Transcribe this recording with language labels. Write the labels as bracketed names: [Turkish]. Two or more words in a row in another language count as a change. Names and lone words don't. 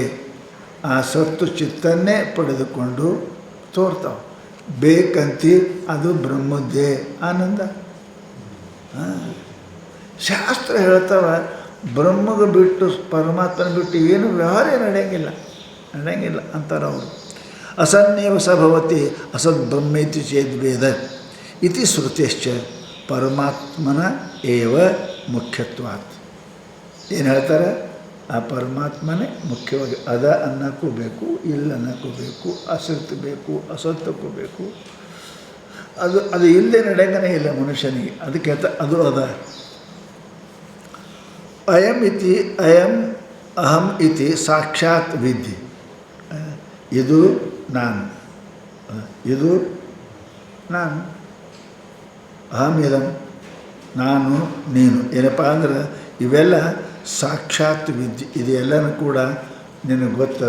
[Kannada] ಆ ಸತ್ತು ಚಿತ್ತನ್ನೇ ಪಡೆದುಕೊಂಡು ತೋರ್ತಾವೆ. ಬೇಕಂತಿ ಅದು ಬ್ರಹ್ಮದ್ದೇ. ಆನಂದ. ಶಾಸ್ತ್ರ ಹೇಳ್ತಾವೆ ಬ್ರಹ್ಮಗೆ ಬಿಟ್ಟು ಪರಮಾತ್ಮನ ಬಿಟ್ಟು ಏನು ವ್ಯವಹಾರ ನಡೆಯಂಗಿಲ್ಲ ಅಂತಾರೆ ಅವರು. [Sanskrit] ಅಸನ್ನೇವ ಸ ಭವತಿ ಅಸದ್ ಬ್ರಹ್ಮೇತಿ ಚೇದ್ವೇದ ಇತಿ ಶ್ರುತಿಶ್ಚ ಪರಮಾತ್ಮನ ಏವ ಮುಖ್ಯತ್ವಾತ್. [Kannada] ಏನು ಹೇಳ್ತಾರೆ? ಆ ಪರಮಾತ್ಮನೇ ಮುಖ್ಯವಾಗಿ ಅದ ಅನ್ನಕ್ಕೂ ಬೇಕು, ಇಲ್ಲ ಅನ್ನಕ್ಕೂ ಬೇಕು, ಅಸತ್ತು ಬೇಕು, ಅಸತ್ತಕ್ಕೂ ಬೇಕು. ಅದು ಇಲ್ಲದೆ ನಡೆಯಂಗನೇ ಇಲ್ಲ ಮನುಷ್ಯನಿಗೆ. ಅದಕ್ಕೆ ಅದು ಅದ. [Sanskrit] ಅಯಂ ಇತಿ ಅಯಂ ಅಹಂ ಇತಿ ಸಾಕ್ಷಾತ್ ವಿದ್ಯೆ. [Kannada] ಇದು ನಾನು, ಇದು ನಾನು. [Sanskrit] ಅಹಂ ಇದಂ [Kannada] ನಾನು ನೀನು. ಏನಪ್ಪ ಅಂದ್ರೆ ಇವೆಲ್ಲ ಸಾಕ್ಷಾತ್ ವಿದ್ಯೆ. ಇದೆಲ್ಲನೂ ಕೂಡ ನಿನಗೆ ಗೊತ್ತದ.